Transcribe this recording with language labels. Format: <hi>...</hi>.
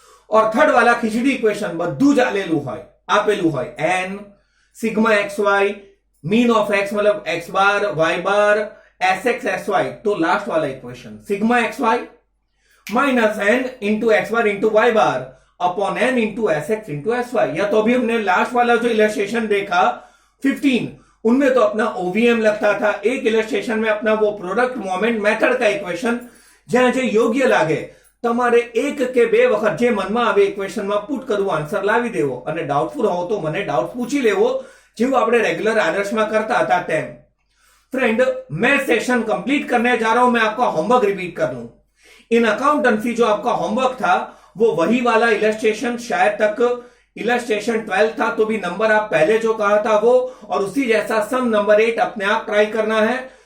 <hi>और थर्ड वाला खिचड़ी इक्वेशन</hi> <gu>बद्दू जालेलू है, आपेलू है,</gu> <hi>N sigma x Y mean of x मतलब एक्स बार वाई बार एस एक्स एस वाई।</hi> <en>तो लास्ट वाला equation sigma X Y minus N into X bar into Y bar upon N into S X into S Y.</en> <hi>या तो अभी हमने last वाला जो illustration देखा 15, उनमें तो अपना ओवीएम लगता था, एक इलस्ट्रेशन में अपना वो प्रोडक्ट मोमेंट मेथड का इक्वेशन</hi> <gu>જ્યાં જે યોગ્ય લાગે તમારે એક કે બે વખત જે મનમાં આવે ઇક્વેશનમાં પુટ કરવું, આન્સર લાવી દેવો અને ડાઉટફુલ હોવો તો મને ડાઉટ પૂછી લેવો, જેવું આપણે રેગ્યુલર આદર્શમાં કરતા હતા તેમ।</gu> <hi>फ्रेंड मैं सेशन कंप्लीट करने जा रहा हूं, मैं आपका होमवर्क रिपीट कर लूं। इन अकाउंटेंसी जो आपका होमवर्क था वो वही वाला इलस्ट्रेशन, शायद तक इलस्ट्रेशन 12 था तो भी नंबर आप पहले जो कहा था वो, और उसी जैसा सम नंबर 8 अपने आप ट्राई करना है।</hi>